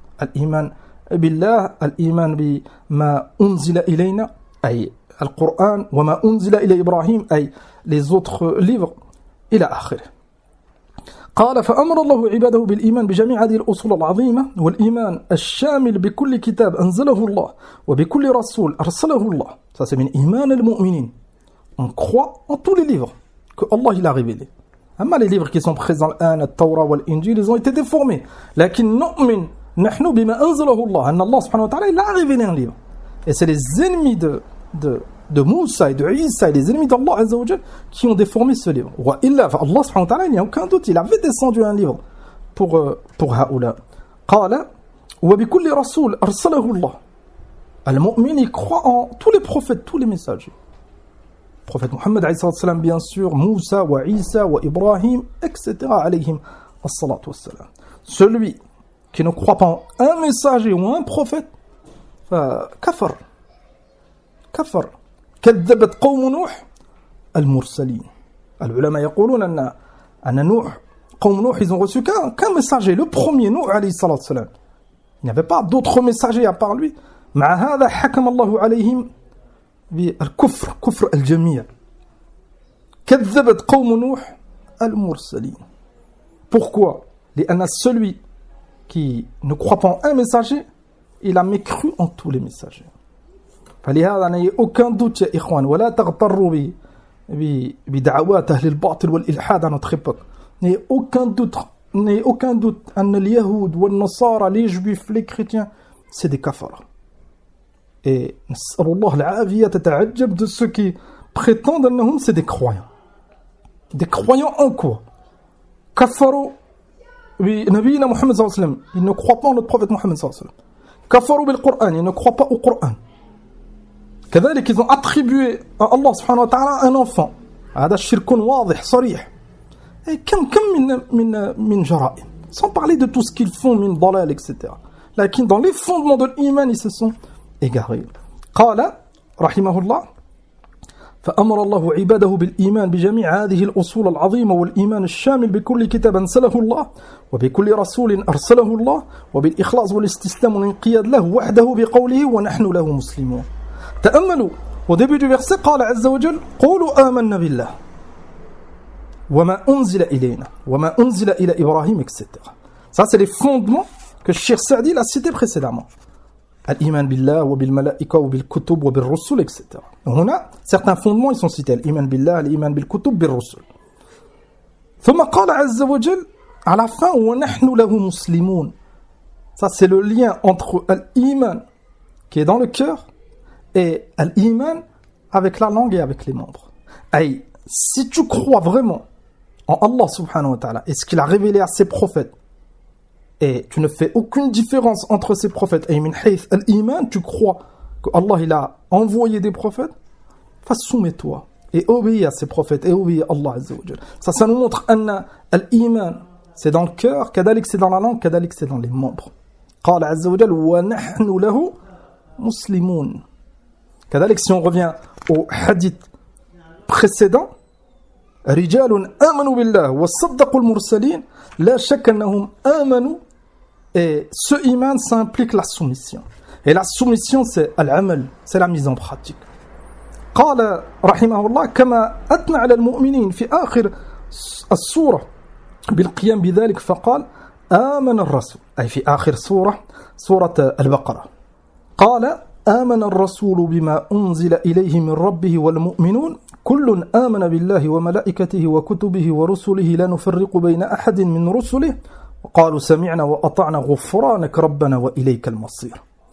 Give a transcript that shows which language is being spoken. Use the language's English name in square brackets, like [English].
[Arabic] الإيمان بالله, الإيمان بما أنزل إلينا, أي القرآن, وما أنزل إلى إبراهيم, أي [French] les autres livres, [Arabic] إلى آخره. قال فأمر الله عباده بالإيمان بجميع هذه الأصول العظيمة والإيمان الشامل بكل كتاب أنزله الله وبكل رسول أرسله الله. [French] Ça c'est [Arabic] من إيمان المؤمنين. [French] On croit en tous les livres que Allah il a révélé. [Arabic] أما [French] les livres qui sont présents [Arabic] الآن, التوراة والإنجيل, [French] ils ont été déformés. [Arabic] لكن نؤمن نحن بما أنزله الله, أن الله سبحانه وتعالى [French] il a révélé un livre. Et c'est les ennemis de Moussa et de Isa et les ennemis d'Allah Azzawajal qui ont déformé ce livre. Allah subhanahu wa ta'ala, il n'y a aucun doute, il avait descendu un livre pour Ha'oula. [Arabic] Qala wa bi kulli rasul arsalahu Allah. [French] Al-mu'min, il croit en tous les prophètes, tous les messagers. Prophète Muhammad alayhi salatu wassalam, bien sûr, Moussa wa Isa wa Ibrahim, etc. [Arabic] alayhim as-salatu wassalam. [French] Celui qui ne croit pas en un messager ou un prophète, kafar. [Arabic] كفر كذبت قوم نوح المرسلين. العلماء يقولون ان نوح قوم نوح [French] ils ont reçu qu'un messager, le premier Nuh alayhi salat salam. Il n'y avait pas d'autres messagers à part lui. [Arabic] مع هذا حكم الله عليهم بالكفر كفر الجميع. كذبت قوم نوح المرسلين. [French] Pourquoi? [Arabic] لان [French] celui qui ne croit pas en un messager, il a mécru en tous les messagers. [Arabic] فلهذا لا يوجد [French] aucun doute [Arabic] يا إخوان, ولا تغتروا بدعوات أهل الباطل والإلحاد [French] à notre époque. N'ayez aucun doute, n'ayez aucun doute [Arabic] أن اليهود والنصارى, [French] les juifs, les chrétiens, c'est des kafars. Et [Arabic] نسأل الله العافية, تتعجب [French] de ceux qui prétendent [Arabic] أنهم [French] c'est des croyants. Des croyants en quoi? [Arabic] كفروا بنبينا محمد صلى الله عليه وسلم. [French] Ils ne croient pas en notre prophète محمد صلى الله عليه وسلم. [Arabic] كفروا بالقرآن. [French] Ils ne croient pas au Coran. [Arabic] كذلك [French] ils ont attribué à Allah subhanahu wa ta'ala un enfant. [Arabic] هذا الشرك واضح صريح. كم من جرائم. [French] Sans parler de tout ce qu'ils font [Arabic] من ضلال [French] etc. [Arabic] لكن [French] dans les fondements de l'iman ils se sont égarés. [Arabic] قال رحمه الله فأمر الله عباده بالإيمان بجميع هذه الأصول العظيمة والإيمان الشامل بكل كتاب أنزله الله وبكل رسول أرسله الله وبالإخلاص والاستسلام والانقياد له وحده بقوله ونحن له مسلمون. تأملوا [French] وديبي دو فيرسيه [Arabic] قال عز وجل قولوا آمنا بالله وما أنزل إلينا وما أنزل إلى إبراهيم etc. [French] Ça c'est les fondements que Cheikh Saadi l'a cité précédemment. [Arabic] الإيمان بالله وبالملائكة وبالكتب وبالرسل etc. هنا [French] certains fondements ils sont cités, [Arabic] الإيمان بالله, الإيمان بالكتب, بالرسل. ثم قال عز وجل [French] à la fin [Arabic] ونحن له مسلمون. [French] Ça c'est le lien entre الإيمان qui est dans le cœur et l'iman avec la langue et avec les membres. Aïe, si tu crois vraiment en Allah subhanahu wa ta'ala et ce qu'il a révélé à ses prophètes, et tu ne fais aucune différence entre ces prophètes, aïe [Arabic] min haith [French] l'iman, tu crois que Allah il a envoyé des prophètes, fasse soumets-toi et obéis à ces prophètes et obéis à Allah azza wa jal. Ça nous montre que l'iman c'est dans le cœur, kadalik c'est dans la langue, kadalik c'est dans les membres. [Arabic] قال عز وجل ونحن له مسلمون. كذلك [French] si on revient au hadith précédent, [Arabic] رجال آمنوا بالله وصدقوا المرسلين لا شك أنهم آمنوا. [French] Et ce iman, ça implique la soumission. Et la soumission, c'est al-amal, c'est la mise en pratique. [Arabic] قال رحمه الله كما أثنى على المؤمنين في آخر السورة بالقيام بذلك فقال آمن الرسول, أي في آخر سورة, سورة البقرة, قال آمن الرسول بما أنزل إليه من ربه والمؤمنون كل آمن بالله وملائكته وكتبه ورسله لا نفرق بين أحد من رسله وقالوا سمعنا وأطعنا غفرانك ربنا وإليك المصير.